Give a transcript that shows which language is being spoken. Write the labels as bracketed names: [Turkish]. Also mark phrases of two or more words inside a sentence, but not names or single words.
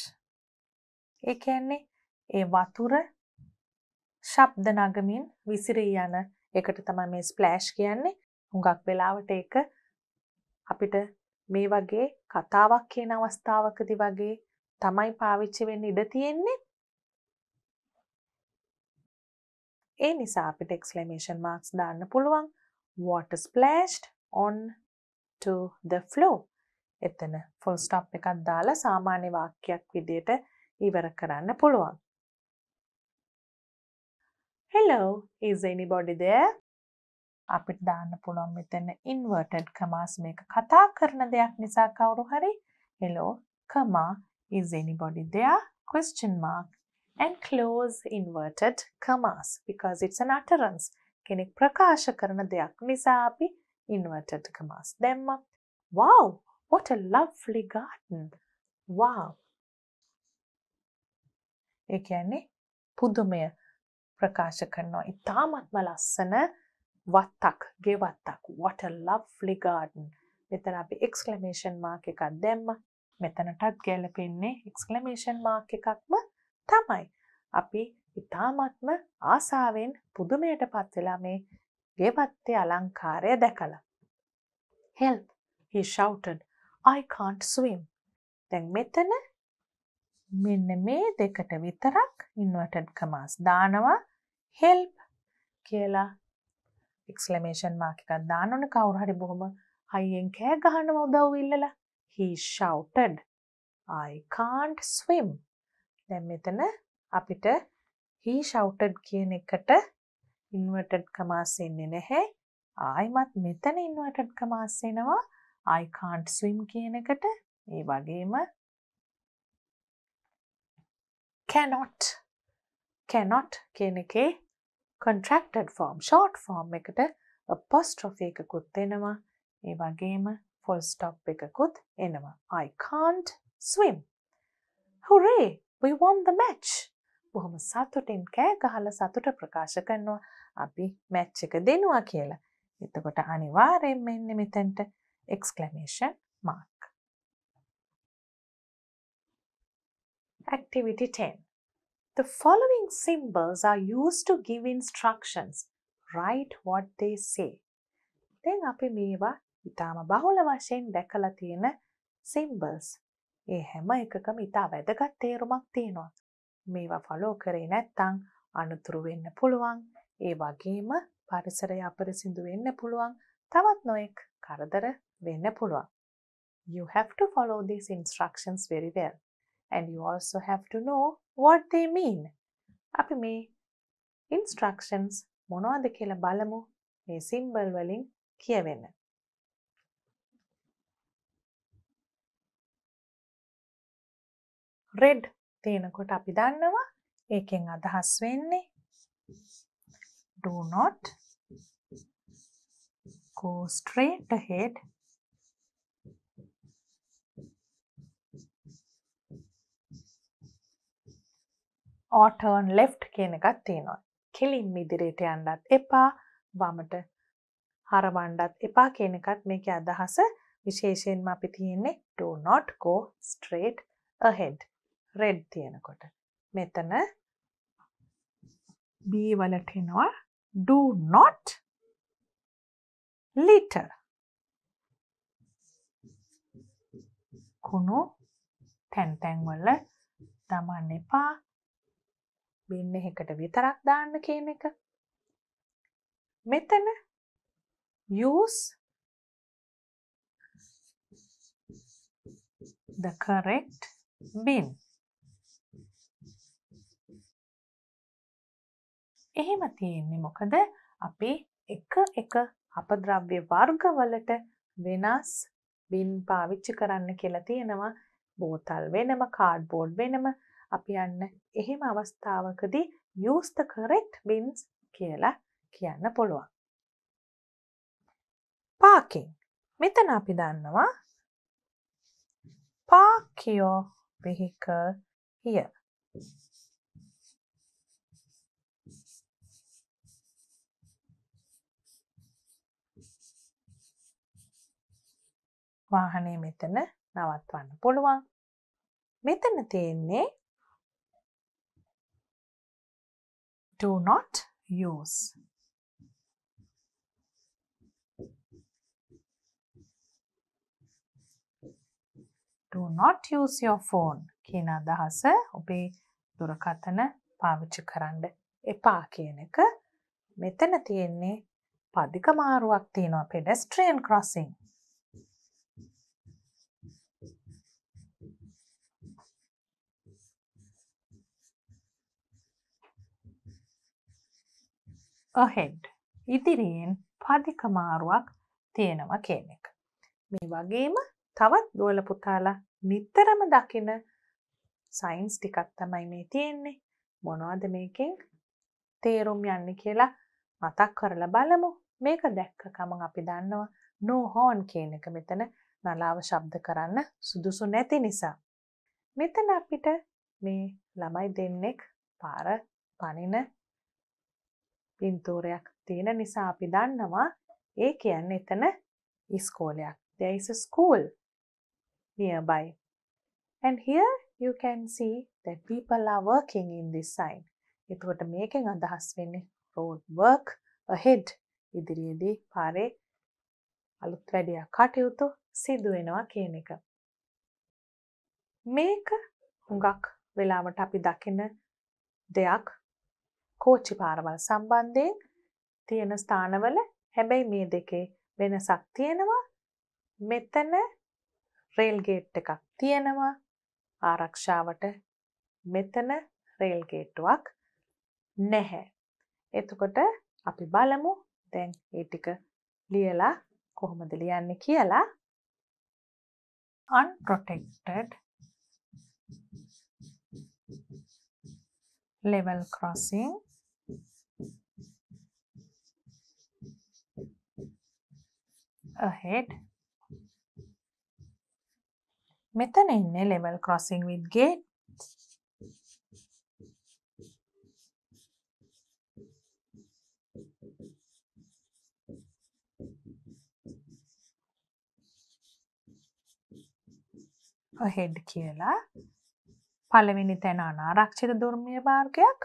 [Sinhala] ඒ කියන්නේ ඒ වතුර ශබ්ද නගමින් විසිරී යන එකට තමයි මේ ස්ප්ලෑෂ් කියන්නේ. හුඟක් වෙලාවට ඒක අපිට මේ වගේ කතාවක් කියන අවස්ථාවකදී වගේ තමයි පාවිච්චි වෙන්න ඉඩ තියෙන්නේ. ඒ නිසා අපිට [English] exclamation marks [Sinhala] දාන්න පුළුවන්. [English] Water splashed on to the floor. [Sinhala] එතන [English] full stop [Sinhala] එකක් දාලා සාමාන්‍ය වාක්‍යයක් විදියට ඉවර කරන්න පුළුවන්. [English] Hello, is anybody there? [Sinhala] අපිට දාන්න පුළුවන් මෙතන [English] inverted commas [Sinhala] මේක කතා කරන දෙයක් නිසා කවුරු හරි. [English] Hello, comma, is anybody there? Question mark and close inverted commas because it's an utterance. [Sinhala] කෙනෙක් ප්‍රකාශ කරන දෙයක් නිසා අපි [English] inverted commas [Sinhala] දැම්මා. [English] Wow, what a lovely garden. [Sinhala] Wow. ඒ කියන්නේ පුදුමය ප්‍රකාශ කරනවා. ඉතාමත්ම ලස්සන වත්තක්, ගෙවත්තක්. [English] What a lovely garden. [Sinhala] මෙතන අපි [English] exclamation mark [Sinhala] එකක් දැම්මා. මෙතනටත් ගැලපෙන්නේ [English] exclamation mark [Sinhala] එකක්ම තමයි. අපි ඉතාමත්ම ආසාවෙන් පුදුමයට පත් වෙලා මේ ගෙවත්තේ අලංකාරය දැකලා. [English] Help, he shouted. I can't swim. [Sinhala] දැන් මෙතන මෙන්න මේ දෙකට විතරක් [English] inverted commas [Sinhala] දානවා. help කියලා [English] exclamation mark [Sinhala] එකක් දාන්න ඕනේ. කවුරු හරි බොහොම හයියෙන් කෑ ගහනවා උදව් ඉල්ලලා. [English] He shouted, I can't swim. [Sinhala] දැන් මෙතන අපිට [English] he shouted [Sinhala] කියන එකට [English] inverted commas [Sinhala] එන්නේ නැහැ. ආයිමත් මෙතන [English] inverted commas [Sinhala] එනවා [English] I can't swim [Sinhala] කියන එකට. ඒ වගේම cannot කියන එකේ [English] contracted form, short form [Sinhala] එකට apostrophe එකකුත් එනවා. ඒ වගේම [English] full stop [Sinhala] එකකුත් එනවා. [English] I can't swim. Hooray! We won the match. [Sinhala] බොහොම සතුටින් කෑ ගහලා සතුට ප්‍රකාශ කරනවා අපි මැච් එක දෙනවා කියලා. එතකොට අනිවාර්යෙන්ම එන්නේ මෙතනට [English] exclamation mark. Activity 10. The following symbols are used to give instructions. Write what they say. [Sinhala] දැන් අපි මේවා ඊටම බහුල වශයෙන් දැකලා තියෙන symbols. ඒ හැම එකකම ඊට වැදගත් තේරුමක් තියෙනවා. මේවා ෆලෝ කරේ නැත්නම් අනතුරු වෙන්න පුළුවන්. ඒ වගේම පරිසරය අපිරිසිදු වෙන්න පුළුවන්. තවත් නොයෙක් කරදර වෙන්න පුළුවන්. [English] You have to follow these instructions very well. And you also have to know what they mean. [Sinhala] අපි මේ instructions මොනවද කියලා බලමු මේ symbol වලින් කියවෙන්න. red තියෙනකොට අපි දන්නවා ඒකෙන් අදහස් වෙන්නේ [English] do not go straight ahead or turn left [Sinhala] කියන එකක් තියෙනවා. කෙලින්ම ඉදිරියට යන්නත් එපා, වමට හරවන්නත් එපා කියන එකත් මේකේ අදහස. විශේෂයෙන්ම අපි තියෙන්නේ [English] do not go straight ahead. [Sinhala] red තියෙනකොට. මෙතන B වලට එනවා [English] do not litter. [Sinhala] කුණු තැන් වල දමන්න එපා. බින් එකකට විතරක් දාන්න කියන එක. [English] මෙතන use the correct bin. [Sinhala] එහෙම තියෙන්නේ මොකද අපි එක අපද්‍රව්‍ය වර්ගවලට වෙනස් බින් පාවිච්චි කරන්න කියලා තියෙනවා. බෝතල් වෙනම, කාඩ්බෝඩ් වෙනම. අපි යන්න එහෙම අවස්ථාවකදී [English] use the correct bins [Sinhala] කියලා කියන්න පුළුවන්. [English] parking. [Sinhala] මෙතන අපි දන්නවා [English] park your vehicle here. [Sinhala] වාහනේ මෙතන නවත්වන්න පුළුවන්. මෙතන තියෙන්නේ [English] do not use. Do not use your phone [Sinhala] කියන අදහස ඔබේ දුරකථන පාවිච්චි කරන්න එපා කියන එක. මෙතන තියෙන්නේ පදික මාරුවක් තියෙනවා [English] pedestrian crossing. ahead. [Sinhala] ඉදිරියෙන් පදික මාරුවක් තියෙනවා කියන එක. මේ වගේම තවත් දුවල පුතාලා නිතරම දකින සයින්ස් ටිකක් තමයි මේ තියෙන්නේ. මොනවද මේකෙන් තේරුම් යන්නේ කියලා මතක් කරලා බලමු. මේක දැක්ක ගමන් අපි දන්නවා [English] no horn [Sinhala] කියන එක මෙතන නලාව ශබ්ද කරන්න සුදුසු නැති නිසා. මෙතන අපිට මේ ළමයි දෙන්නෙක් පාර පනින පින්තූරයක් තියෙන නිසා අපි දන්නවා ඒ කියන්නේ එතන ඉස්කෝලයක්. [English] There is a school nearby. And here you can see that people are working in this sign. [Sinhala] එතකොට මේකෙන් අදහස් වෙන්නේ [English] road work ahead. [Sinhala] ඉදිරියේදී පාරේ අලුත් වැඩියක් කටයුතු සිදු වෙනවා කියන එක. මේක හුඟක් වෙලාවට අපි දකින දෙයක් කෝච්චි පාරවල් සම්බන්ධයෙන් තියෙන ස්ථානවල. හැබැයි මේ දෙකේ වෙනසක් තියෙනවා. මෙතන රේල් ගේට් එකක් තියෙනවා ආරක්ෂාවට. මෙතන රේල් ගේට්ටුවක් නැහැ. එතකොට අපි බලමු දැන් ඒ ටික ලියලා කොහොමද ලියන්නේ කියලා. [English] unprotected level crossing ahead. [Sinhala] මෙතන ඉන්නේ [English] level crossing with gate. [Sinhala] ahead කියලා පළවෙනි තැන අනාරක්ෂිත දුර්මිය මාර්ගයක්.